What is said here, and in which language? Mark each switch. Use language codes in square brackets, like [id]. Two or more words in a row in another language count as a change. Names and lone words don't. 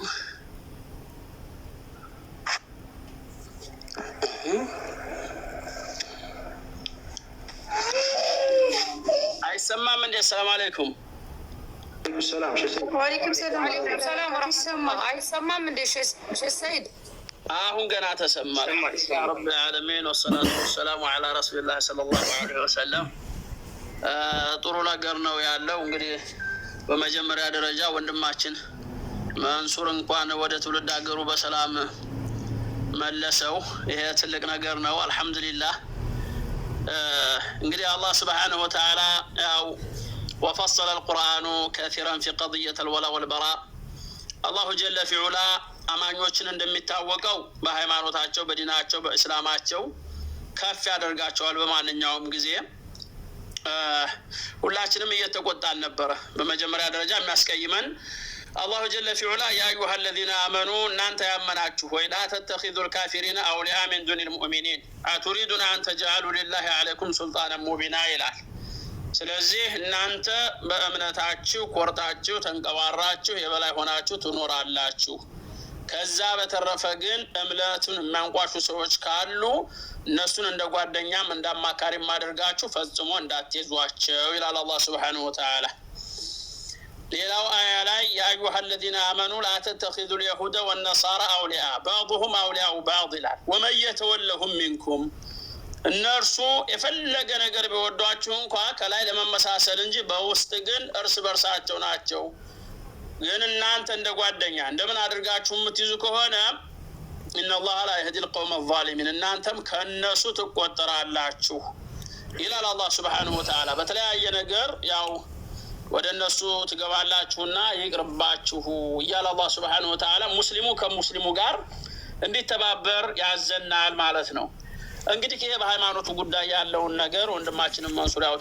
[am] አይሰማም እንዴ? [ar] السلام عليكم። [am] ሰላም [ar] وعليكم السلام ورحمة الله። [am] አይሰማም እንዴ ሼህ ሰይድ? አሁን ገና ተሰማ። ያ ረብ [ar] العالمين والصلاه والسلام على رسول الله صلى الله عليه وسلم። [am] ጥሩ ነገር ነው ያለው። እንግዲህ በመጀመሪያ ደረጃ ወንድማችን መንሱር እንኳን ወደ ትውልድ ሀገሩ በሰላም መለሰው። ይሄ ትልቅ ነገር ነው። አልহামዱሊላህ። እንግዲህ አላህ [ar] سبحانه وتعالى [am] ያው [ar] وفصل القرآن كثيرا في قضية الولاء والبراء. الله جل في علا [am] አማኞችን እንደሚታወቀው በሃይማኖታቸው በዲናቸው በእስላማቸው ከፍ ያደርጋቸዋል በማንኛውም ጊዜ። ሁላችንም እየተቆጣን ነበር። በመጀመሪያ ደረጃ የሚያስቀይመን [ar] الله جل في علا يا أيها الذين آمنوا [am] እናንተ ያመናችሁ ሆይ [ar] لا تتخذوا الكافرين أولياء من دون المؤمنين أتريدون أن تجعلوا لله عليكم سلطانا مبينا [am] ይላል። ስለዚህ እናንተ በእምነታችሁ ቆርጣችሁ ተንቀባራችሁ የበላይ ሆናችሁ ትኖራላችሁ። ከዛ በተረፈ ግን እምነቱን የሚያንቋሹ ሰዎች ካሉ እነሱን እንደ ጓደኛም እንደ አማካሪም አድርጋችሁ ፈጽሞ እንዳትይዟቸው ይላል አላህ [ar] سبحانه وتعالى። [am] ሌላው አያ ላይ [ar] يا أيها الذين آمنوا لا تتخذوا اليهود والنصارى أولياء بعضهم أولياء بعض [am] ይላል። [ar] ومن يتولهم منكم [am] እነርሱ የፈለገ ነገር ቢወዷችሁ እንኳን ከላይ ለመመሳሰል እንጂ በውስጥ ግን እርስ በርሳቸው ናቸው። ግን እናንተ እንደ ጓደኛ እንደምን አድርጋችሁ የምትይዙ ከሆነ [ar] إن الله لا يهدي القوم الظالمين [am] እናንተም ከነሱ ትቆጠራላችሁ ይላል አላህ [ar] سبحانه وتعالى። [am] በተለያየ ነገር ያው ወደ እነሱ ትገባላችሁና ይቅርባችሁ እያለ አላህ [ar] سبحانه وتعالى [am] ሙስሊሙ ከሙስሊሙ ጋር እንዲተባበር ያዘናል ማለት ነው። እንግዲህ ይሄ በሃይማኖቱ ጉዳይ ያለውን ነገር ወንድማችንን መንሱር ያው